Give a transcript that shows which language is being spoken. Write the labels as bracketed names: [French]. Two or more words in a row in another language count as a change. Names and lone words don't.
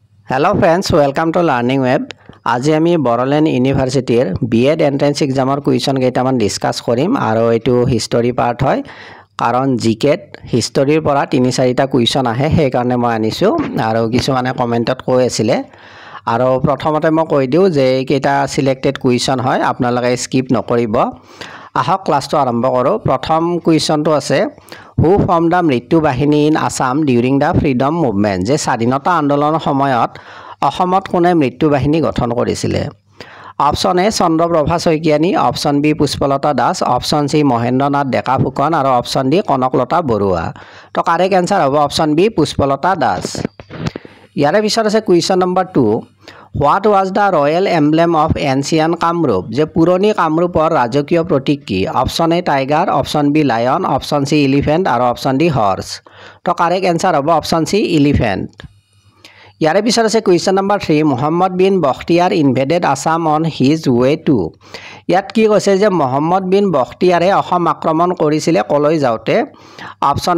[English] Hello friends, welcome to Learning Web. [Assamese] আজি আমি বড়োলেণ্ড ইউনিভাৰ্চিটিৰ [English] B.Ed entrance exam question [Assamese] কেইটামান ডিসকাস কৰিম আৰু এটো [English] history part [Assamese] হয় কাৰণ জিকেট হিষ্টৰীৰ পৰা 3-4টা কুৱেশ্যন আহে সেই কাৰণে মই আনিছো আৰু কিছুমানে কমেন্টত কৈ আছিল আৰু প্ৰথমতে মই কৈ দিও যে কেইটা [English] selected question [Assamese] হয় আপোনালোকে স্কিপ নকৰিব আহক ক্লাসটো আৰম্ভ কৰো প্ৰথম কুৱেশ্যনটো আছে [English] Who formed the মৃত্যু বাহিনী in Assam during the freedom movement? [Assamese] যে স্বাধীনতা আন্দোলনৰ সময়ত অসমত কোনে মৃত্যু বাহিনী গঠন কৰিছিলে [English] option A [Assamese] চন্দ্ৰপ্ৰভা শইকীয়ানী [English] option B [Assamese] পুষ্পলতা দাস [English] option C [Assamese] মহেন্দ্ৰনাথ ডেকা ফুকন আৰু [English] option D [Assamese] কনকলতা বৰুৱা তো [English] correct answer [Assamese] হ'ব [English] option B [Assamese] পুষ্পলতা দাস ইয়াৰে পিছত আছে [English] question number 2 What was the royal emblem of ancient Kamrup? [Assamese] যে পুৰণি কামৰূপৰ ৰাজকীয় প্ৰতীক কি [English] option A tiger option B lion option C elephant [Assamese] আৰু [English] option D horse [Assamese] তো [English] correct answer [Assamese] হ'ব [English] option C elephant [Assamese] ইয়াৰে পিছত আছে [English] question number [Assamese] 3 মোহাম্মদ বিন বখতিয়াৰ [English] invaded Assam on his way to [Assamese] ইয়াত কি কৈছে যে মোহাম্মদ বিন বখতিয়াৰে অসম আক্ৰমণ কৰিছিল কলৈ যাওতে অপচন